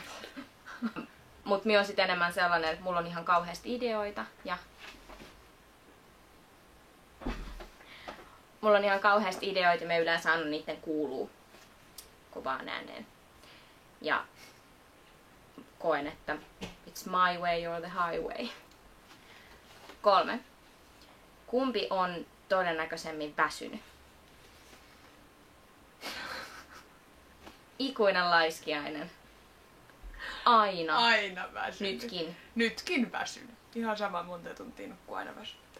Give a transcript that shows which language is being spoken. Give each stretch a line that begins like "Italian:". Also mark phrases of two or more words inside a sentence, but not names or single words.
Finnish: Mut minä on sit enemmän sellainen, että mulla on ihan kauheasti ideoita ja me yleensä annan niiden kuuluu kovaan ääneen. Ja koen, että
English: it's my way or the highway.
Finnish: 3. Kumpi on todennäköisemmin väsynyt? Ikuinen laiskiainen. Aina. Aina väsynyt. Nytkin. Nytkin väsynyt. Ihan sama monta tuntia nukkuu aina väsynyt.